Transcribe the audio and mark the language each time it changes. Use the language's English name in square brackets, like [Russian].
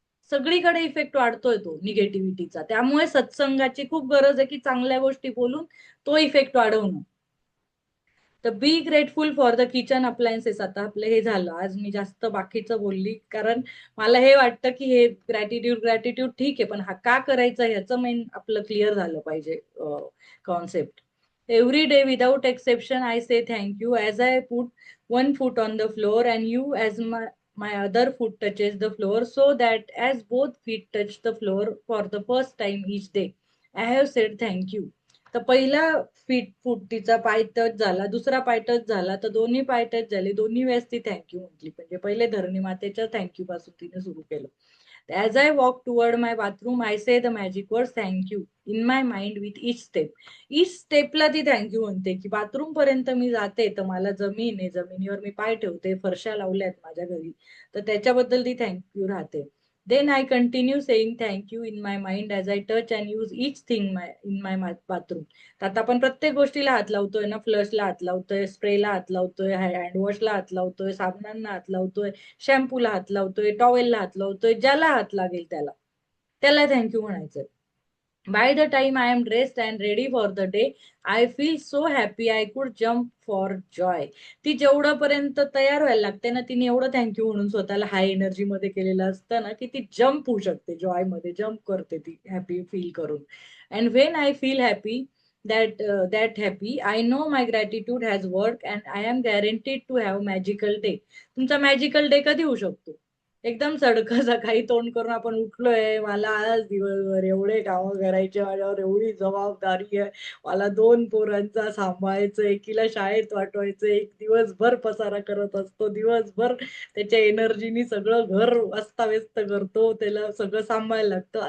[Marathi] सगळीकडे इफेक्ट वाढतोय तो निगेटिव्हिटीचा. त्यामुळे सत्संगाची खूप गरज आहे, की चांगल्या गोष्टी बोलून तो इफेक्ट वाढवणं. तर [English] Be grateful for the kitchen appliances. [Marathi] आता आपलं हे झालं, आज मी जास्त बाकीचं बोलली, कारण मला हे वाटतं की हे ग्रॅटिट्यूड ग्रॅटिट्यूड ठीक आहे, पण हा का करायचा ह्याचं मेन आपलं क्लिअर झालं पाहिजे concept. [English] every day without exception I say thank you, [Marathi] as I put [English] one foot on the floor and you as my other foot touches the floor, so that as both feet touch the floor for the first time each day, I have said thank you. [Marathi] तर पहिला फूट तिचा पाय touch झाला, दुसरा पाय touch झाला, तर दोन्ही पाय टच झाले, दोन्ही वेळेस ती थँक्यू म्हटली. म्हणजे पहिले धरणी मातेच्या थँक्यू पासून तिने सुरू केलं. [English] As I walk toward my bathroom I say the magic word thank you in my mind with each step. [Marathi] Each स्टेपला ती थँक्यू म्हणते, की बाथरूम पर्यंत मी जाते तर मला जमीन आहे, जमिनीवर मी पाय ठेवते, फरशा लावल्यात माझ्या घरी, तर त्याच्याबद्दल ती थँक्यू राहते. [English] Then I continue saying thank you in my mind as I touch and use each thing in my bathroom. [Marathi] तर आता आपण प्रत्येक गोष्टीला हात लावतोय ना, फ्लशला हात लावतोय, स्प्रेला हात लावतोय, हँडवॉशला हात लावतोय, साबणांना हात लावतोय, शॅम्पूला हात लावतोय, टॉवेलला हात लावतोय, ज्याला हात लागेल त्याला, त्याला थँक्यू म्हणायचंय. [English] By the time I am dressed and ready for the day I feel so happy I could jump for joy. [Marathi] ती जेवढं पर्यंत तयार व्हायला लागते ना, तिने एवढं थँक्यू म्हणून स्वतःला हाय एनर्जी मध्ये केलेलं असतं ना, की ती जम्प होऊ शकते, जॉय मध्ये जम्प करते ती हॅपी फील करून. [English] And when I feel happy, that happy, I know my gratitude has worked and I am guaranteed to have magical day. [Marathi] तुमचा मॅजिकल डे कधी होऊ शकतो? एकदम सडकं सकाळी तोंड करून आपण उठलोय, मला आज दिवसभर एवढे कामं करायचे, माझ्यावर एवढी जबाबदारी आहे, मला 2 पोरांचा सांभाळायचं, एकीला शाळेत पाठवायचं, एक दिवसभर पसारा करत असतो, दिवसभर त्याच्या एनर्जीनी सगळं घर अस्ताव्यस्त करतो, त्याला सगळं सांभाळायला लागतं.